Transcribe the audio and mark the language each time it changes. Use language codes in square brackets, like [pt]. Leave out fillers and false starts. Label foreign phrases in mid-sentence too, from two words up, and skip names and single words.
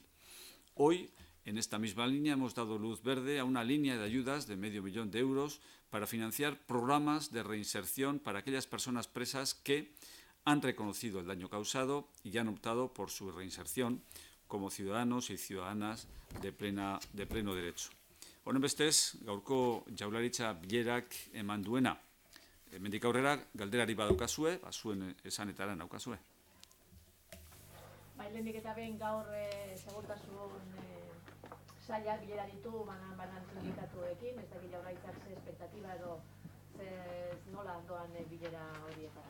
[es] Hoy, en esta misma línea, hemos dado luz verde a una línea de ayudas de $500.000 euros para financiar programas de reinserción para aquellas personas presas que han reconocido el daño causado y han optado por su reinserción como ciudadanos y ciudadanas de pleno derecho. [eu] Honenbestez, gaurko jaurlaritza bilerak eman duena. Hemendik aurrera, galderari badaukazue, zuen esanetara naukazue. Lehenik eta behin gaur segurtasun sailak bilera ditu banan sindikatuekin, ez dakit jaurlaritzak ze espektatiba edo nola doan bilera horietara.